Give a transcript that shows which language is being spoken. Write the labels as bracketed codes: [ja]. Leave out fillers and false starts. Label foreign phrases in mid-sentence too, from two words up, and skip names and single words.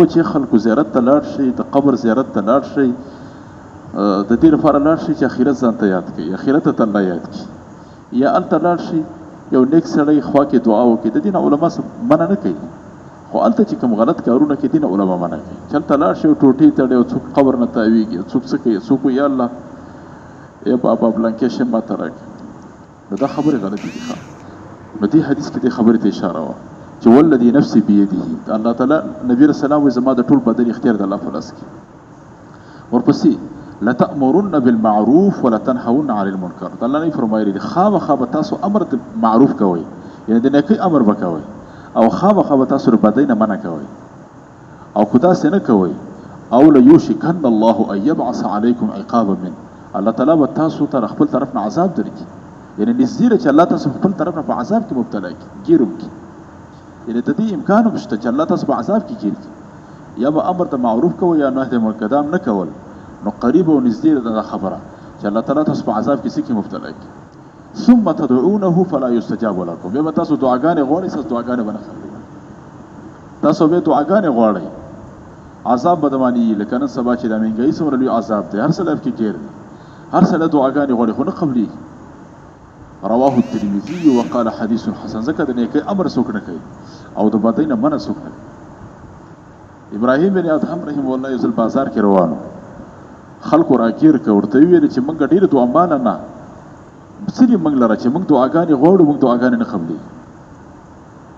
[ps] چې خلکو زیارت ته لاړ شي د قبر زیارت ته لاړ شي د دې لپاره لاړ شي چې اخرت ځان ته یاد کړي اخرت ته الله یاد کړي یا الته لاړ شي یو نیک سړی خوا کې دعا وکړي د دین علما منع نه کوي خو الته چې کوم غلط کارونه کوي دین علما منع کوي چلته لاړ شي ټوټې تړي او څوک قبر نه تاویږي څوک څه کوي څوک یا الله ای بابا بلانکې شه ما ترک دا خبره غلطه دي نو دې حدیث کې دې خبرې ته اشاره وه چې [ar] والذي نفسي بيده [ps] الله تعالی نبی رسول الله وایي زما د ټول بدن اختیار د الله په لاس کې. [ar] ورپسې لتأمرن بالمعروف ولتنهون عن المنکر. [ps] الله نه فرمایلی دي خامخا به تاسو امر د معروف کوئ، یعنی د نیکۍ امر به کوئ، او خامخا به تاسو د بدۍ نه منع کوئ. او که داسې نه کوئ او [ar] لیوشکن الله ان یبعث علیکم عقابا من، [ps] الله تعالی به تاسو ته خپل طرف نه عذاب درکړي، یعنی نږدې ده چې الله تاسو خپل طرف نه په عذاب کې مبتلا کړي، ګیر وکړي. یعنی د دې امکان هم شته چې الله تاسو په عذاب کې ګیر کړي. یا به امر د معروف کوئ یا نهی د منکر نه کول، نو قریب او نږدې ده خبره چې الله تعالی تاسو په عذاب کې څه کې مبتلا کړي. [ar] ثم تدعونه فلا يستجاب لكم. [ps] بیا به تاسو دعاګانې غواړئ، تاسو دعاګانې به نه قبلېږي. تاسو به دعاګانې غواړئ، عذاب به دمانی لکه نن سبا چې د مهنګایي څومره لوی عذاب دی، هر سړی پکې ګیر دی، هر سړی دعاګانې غواړي خو نه قبلېږي. [ar] رواه الترمذي وقال حدیث حسن. [ps] ځکه د نیکۍ امر څوک نه کوي او د بدۍ نه منع څوک نه کوي. ابراهیم بن ادهم [ar] رحمه الله [ps] یو ځل بازار کې روانو، خلکو راګیر که ورته ویل چې موږ ډېر دعامانه نه څه دي موږ لره چې موږ دعاګانې غواړو، موږ دعاګانې نه قبلېږي.